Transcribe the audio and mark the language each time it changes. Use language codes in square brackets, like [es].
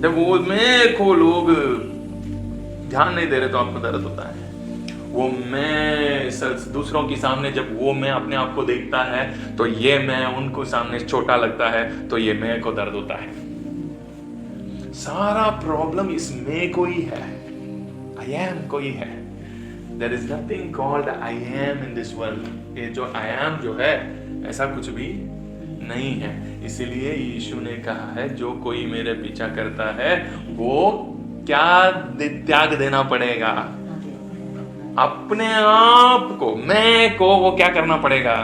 [hi] जब वो मैं को लोग ध्यान नहीं दे रहे तो आपको दर्द होता है। वो मैं दूसरों के सामने जब वो मैं अपने आप को देखता है तो ये मैं उनको सामने छोटा लगता है, तो ये मैं को दर्द होता है। सारा प्रॉब्लम इस मैं को ही है, [en] I am [hi] को ही है। [en] There is nothing called I am in this world. [hi] ये जो [en] I am [hi] जो है ऐसा कुछ भी नहीं है। इसीलिए यीशु ने कहा है जो कोई मेरे पीछा करता है वो क्या त्याग देना पड़ेगा? अपने आप को, मैं को वो क्या करना पड़ेगा?